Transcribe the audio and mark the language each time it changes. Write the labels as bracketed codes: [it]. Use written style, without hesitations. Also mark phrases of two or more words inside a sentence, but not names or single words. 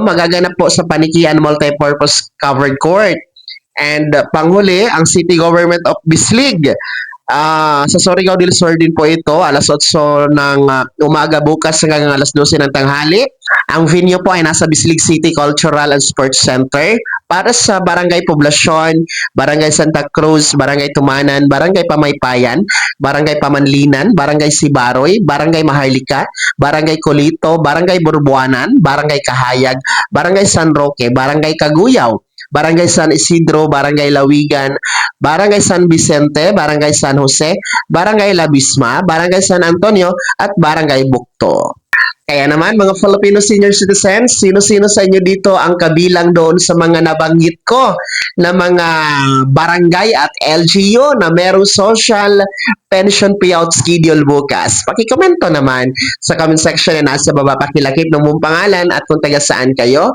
[tl] Magaganap po sa Panikian Multipurpose Covered Court. And panghuli, ang City Government of Bislig. Sa Surigao del Sur din po ito, alas 8 ng umaga bukas hanggang alas 12 ng tanghali. Ang venue po ay nasa Bislig City Cultural and Sports Center para sa Barangay Poblasyon, Barangay Santa Cruz, Barangay Tumanan, Barangay Pamaypayan, Barangay Pamanlinan, Barangay Sibaroy, Barangay Maharlika, Barangay Colito, Barangay Burbuanan, Barangay Kahayag, Barangay San Roque, Barangay Kaguyaw, Barangay San Isidro, Barangay Lawigan, Barangay San Vicente, Barangay San Jose, Barangay Labisma, Barangay San Antonio, at Barangay Bukto. Kaya naman mga [en] Filipino senior citizens, [tl] sino-sino sa inyo dito ang kabilang doon sa mga nabanggit ko na mga barangay at LGU na merong [en] social pension payout schedule [tl] bukas? Pakikomento naman sa [en] comment section [tl] na nasa baba, pakilakip ng mong pangalan at kung taga saan kayo.